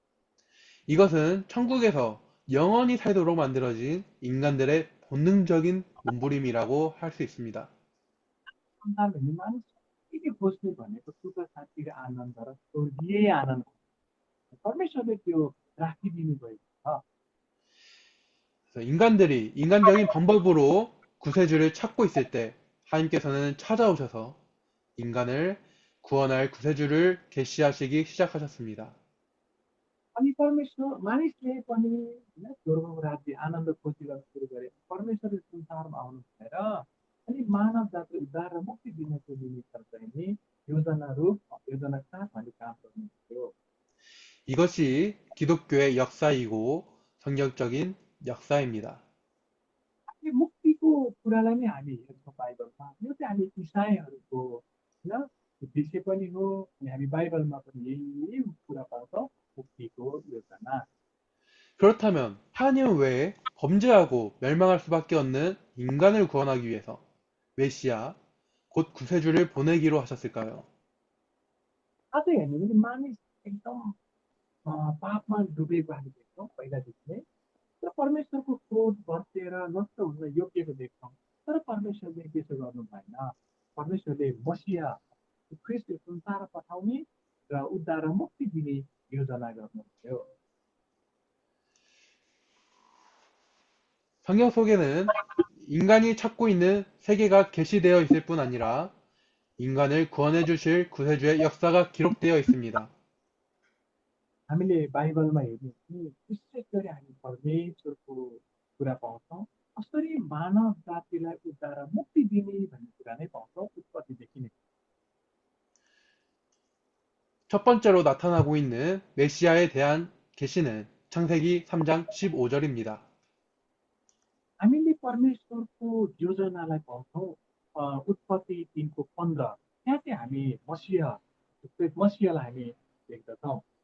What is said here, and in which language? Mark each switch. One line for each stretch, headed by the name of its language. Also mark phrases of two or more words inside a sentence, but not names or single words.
Korean: 이것은 천국에서 영원히 살도록 만들어진 인간들의 본능적인 몸부림이라고 할 수 있습니다.
Nepali: संसारमा मानिस के खोज्ने भनेको सुख शान्ति र आनन्द र स्वर्गीय आनन्द परमेश्वरले त्यो राखिदिनु भएको छ
Korean: 그래서 인간들이 인간적인 방법으로 구세주를 찾고 있을 때 하나님께서는 찾아오셔서 인간을 구원할 구세주를 계시하시기 시작하셨습니다.
Nepali: अनि परमेश्वर मानिसले पनि होइन स्वर्गको राज्य आनन्द खोजिरहन सुरु गरे परमेश्वरले संसारमा आउनु भएर अनि मानव जाति उद्धार र मुक्ति दिनको निमित्त चाहिँ योजना रूप योजना साथ अनि काम गर्नुभयो
Korean: 이것이 기독교의 역사이고 성경적인 역사입니다.
Nepali: अनि मुक्तिको कुरालाई नै हामी हेर्छौँ बाइबलमा यो चाहिँ हामी इसाईहरूको होइन विषय पनि हो अनि हामी बाइबलमा पनि यही कुरा पाउँछौँ मुक्तिको योजना
Korean: 그렇다면 하나님은 왜 범죄하고 멸망할 수밖에 없는 인간을 구원하기 위해서 메시아, 곧 구세주를 보내기로 하셨을까요?
Nepali: अझै हेर्नु भने मानिस एकदम पापमा डुबेको हामी देख्छौँ पहिलादेखि नै तर परमेश्वरको क्रोध भत्केर नष्ट हुन योग्यको देख्छौँ तर परमेश्वरले त्यसो गर्नु भएन परमेश्वरले मसिया ख्रिस्ट संसार पठाउने र उद्धार र मुक्ति दिने योजना गर्नुभयो
Korean: 성경 속에는 인간이 찾고 있는 세계가 계시되어 있을 뿐 아니라 인간을 구원해 주실 구세주의 역사가 기록되어 있습니다.
Nepali: हामीले बाइबलमा हेर्ने हो भने विशेष गरी हामी परमेश्वरको कुरा पाउँछौँ कसरी मानव जातिलाई उद्धार र मुक्ति दिने भन्ने कुरा नै पाउँछौँ उत्पत्तिदेखि नै
Korean: 첫 번째로 나타나고 있는 메시아에 대한 계시는 창세기 3장 15절입니다.
Nepali: हामीले परमेश्वरको योजनालाई पाउँछौँ उत्पत्ति 3को 15 त्यहाँ चाहिँ हामी मसियालाई हामी देख्दछौँ